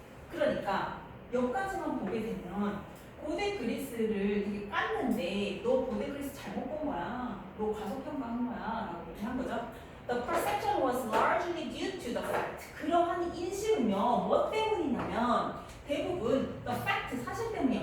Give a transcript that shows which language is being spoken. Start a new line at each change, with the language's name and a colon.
Korean: 그러니까 여기까지만 보게 되면 고대 그리스를 되게 깠는데 너 고대 그리스 잘못 본 거야. 너 과소평가한 거야. 라고 이렇게 한 거죠.
English: The perception was largely due to the fact.
Korean: 그러한 인식은요. 뭐 때문이냐면 대부분 the fact 사실 때문이야.